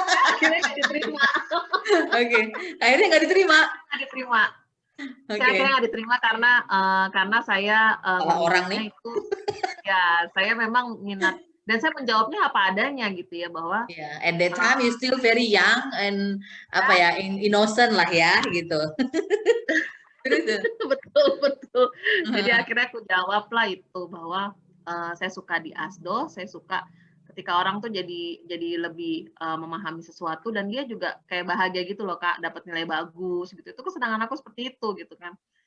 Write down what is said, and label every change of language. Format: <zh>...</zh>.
<id>Akhirnya nggak diterima. Oke, akhirnya nggak diterima. Nggak diterima. Saya akhirnya nggak diterima karena saya orangnya itu ya saya memang minat dan saya menjawabnya apa adanya gitu ya bahwa</id> <en>at that time you still very young and innocent</en> <id>lah ya gitu. betul. Jadi akhirnya aku jawab lah itu bahwa saya suka di ASDO, saya suka ketika orang tuh jadi lebih memahami sesuatu dan dia juga kayak bahagia gitu loh Kak, dapat nilai bagus gitu. Itu kesenangan aku seperti itu gitu kan.</id>